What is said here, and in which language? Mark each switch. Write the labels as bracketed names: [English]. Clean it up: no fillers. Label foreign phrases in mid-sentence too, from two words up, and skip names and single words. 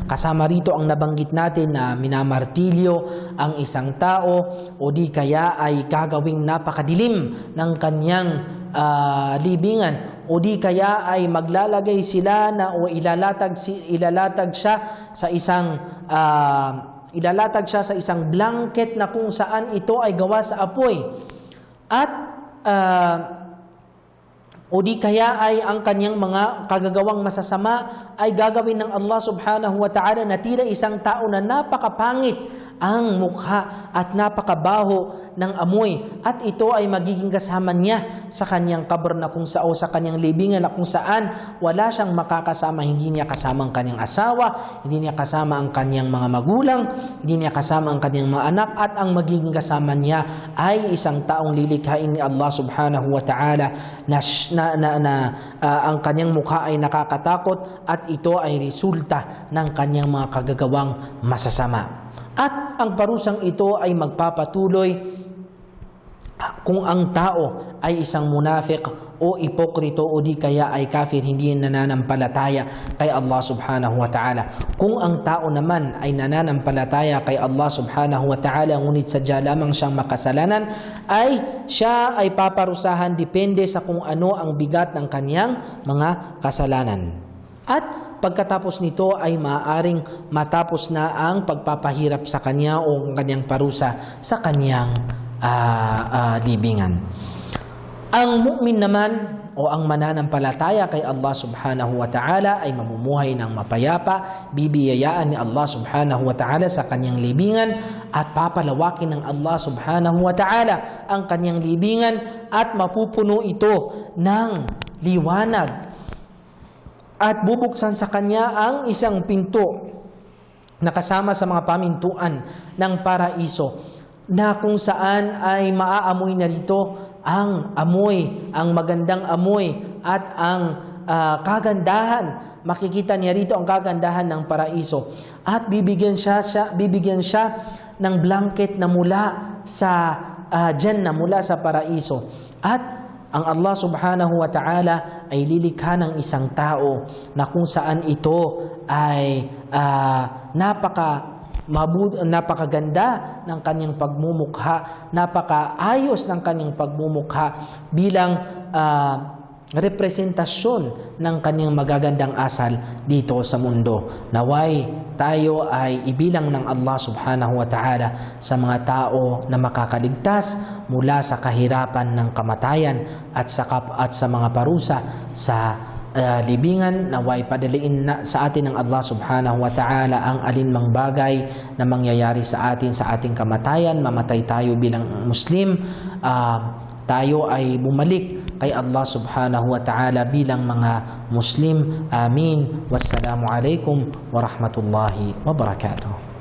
[Filipino] Kasama rito ang nabanggit natin na minamartilyo ang isang tao o di kaya ay gagawing napakadilim ng kanyang libingan, o di kaya ay maglalagay sila na o ilalatag siya sa isang blanket na kung saan ito ay gawa sa apoy, at o di kaya ay ang kanyang mga kagagawang masasama ay gagawin ng Allah [Arabic] سبحانه وتعالى [Filipino] na tila isang tao na napakapangit ang mukha at napakabaho ng amoy, at ito ay magiging kasama niya sa kanyang kabar na kung sa kanyang libingan na kung saan wala siyang makakasama. Hindi niya kasama ang kanyang asawa, hindi niya kasama ang kanyang mga magulang, hindi niya kasama ang kanyang mga anak, at ang magiging kasama niya ay isang taong lilikhain ni Allah [Arabic] سبحانه وتعالى [Filipino] na ang kanyang mukha ay nakakatakot at ito ay resulta ng kanyang mga kagagawang masasama. At ang parusang ito ay magpapatuloy kung ang tao ay isang munafik o ipokrito o di kaya ay kafir, hindi nananampalataya kay Allah [Arabic] سبحانه وتعالى. [Filipino] Kung ang tao naman ay nananampalataya kay Allah [Arabic] سبحانه وتعالى [Filipino] ngunit sadya lamang siyang makasalanan, ay siya ay paparusahan depende sa kung ano ang bigat ng kanyang mga kasalanan. At pagkatapos nito ay maaaring matapos na ang pagpapahirap sa kanya o ang kanyang parusa sa kanyang libingan. Ang mu'min naman o ang mananampalataya kay Allah [Arabic] سبحانه وتعالى [Filipino] ay mamumuhay ng mapayapa, bibiyayaan ni Allah [Arabic] سبحانه وتعالى [Filipino] sa kanyang libingan, at papalawakin ng Allah [Arabic] سبحانه وتعالى [Filipino] ang kanyang libingan, at mapupuno ito ng liwanag, at bubuksan sa kanya ang isang pinto na kasama sa mga pamintuan ng paraiso, na kung saan ay maaamoy na rito ang amoy, ang magandang amoy at ang kagandahan. Makikita niya rito ang kagandahan ng paraiso, at bibigyan siya ng blanket na mula sa Jannah, mula sa paraiso. At ang Allah [Arabic] سبحانه وتعالى [Filipino] ay lilikha ng isang tao na kung saan ito ay napakaganda ng kanyang pagmumukha, napakaayos ng kanyang pagmumukha bilang representasyon ng kanyang magagandang asal dito sa mundo. Naway tayo ay ibilang ng Allah [Arabic] سبحانه وتعالى [Filipino] sa mga tao na makakaligtas mula sa kahirapan ng kamatayan at sa mga parusa sa libingan. Naway padaliin na sa atin ng Allah [Arabic] سبحانه وتعالى [Filipino] ang alinmang bagay na mangyayari sa atin sa ating kamatayan. Mamatay tayo bilang Muslim, tayo ay bumalik kay Allah [Arabic] سبحانه وتعالى [Filipino] bilang mga Muslim. Amin. [Arabic] والسلام عليكم ورحمة الله وبركاته.